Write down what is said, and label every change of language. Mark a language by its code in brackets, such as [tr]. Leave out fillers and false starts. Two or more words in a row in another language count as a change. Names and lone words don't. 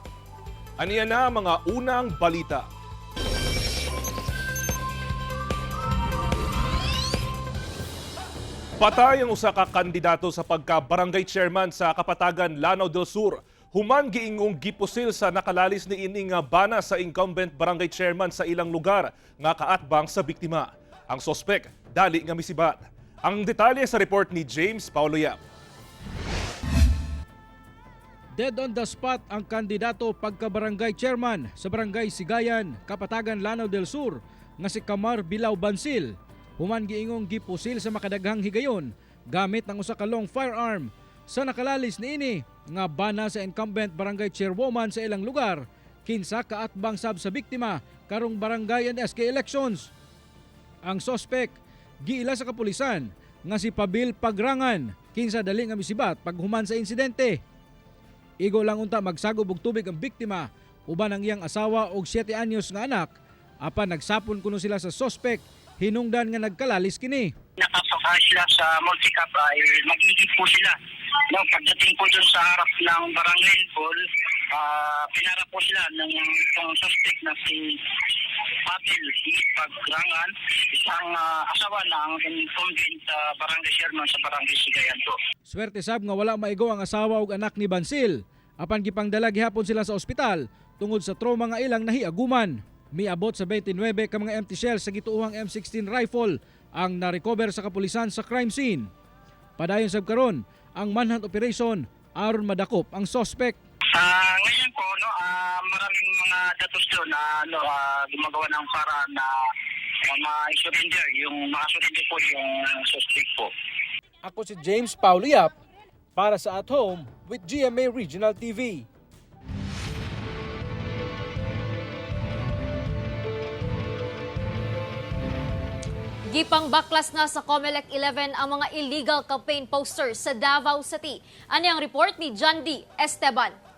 [ceb] Aniya na mga unang balita. Patay ang usa ka kandidato sa pagka-barangay chairman sa Kapatagan, Lanao del Sur. Human giingong gipusil sa nakalalis ni ining bana sa incumbent barangay chairman sa ilang lugar nga kaatbang sa biktima. Ang sospek dali nga misibat. Ang detalye sa report ni James Paulo Yap. [en] Dead on the spot [ceb] ang kandidato pagka-barangay chairman sa barangay Sigayan, Kapatagan, Lanao del Sur nga si Kamar Bilao Bansil. Human giingong gipusil sa makadaghang higayon gamit ang usa ka [en] long firearm [ceb] sa nakalalis niini nga bana sa incumbent barangay chairwoman sa ilang lugar kinsa kaatbang sab sa biktima karong barangay [en] and SK elections. [ceb] Ang sospek giila sa kapulisan nga si Pabil Pagrangan kinsa dali nga misibat paghuman sa insidente. Igo lang unta magsagop og tubig ang biktima uban ang iyang asawa og 7 anyos nga anak apan nagsapon kuno sila sa sospek hinungdan nga nagkalalis kini. [tl] Nakapakahay sila sa multi-cap ay magiging po sila. No, pagdating po dun sa harap ng barangay hall, pinara po sila ng itong suspect na si Pabil Pagrangan, isang asawa ng incumbent barangay chairman sa barangay Sigayan po. [ceb] Swerte sab nga wala maigo ang asawa ug anak ni Bansil. Apan gipangdala gihapon sila sa ospital tungod sa trauma nga ilang nahiaguman. Miabot sa 29 ka mga [en] empty shells [ceb] sa gituuhang M16 rifle ang na-recover sa kapulisan sa [en] crime scene. [ceb] Padayon sab karon ang [en] manhunt operation [ceb] aron madakop ang suspect. [tl] Ngayon po maraming mga datos doon na gumagawa ng paraan na ma-surrender po yung suspect po. [ceb] Ako si James Paulo Yap para sa At Home with GMA Regional TV. Gipang baklas na sa Comelec 11 ang mga [en] illegal campaign posters [ceb] sa Davao City. Ano ang report ni John D. Esteban?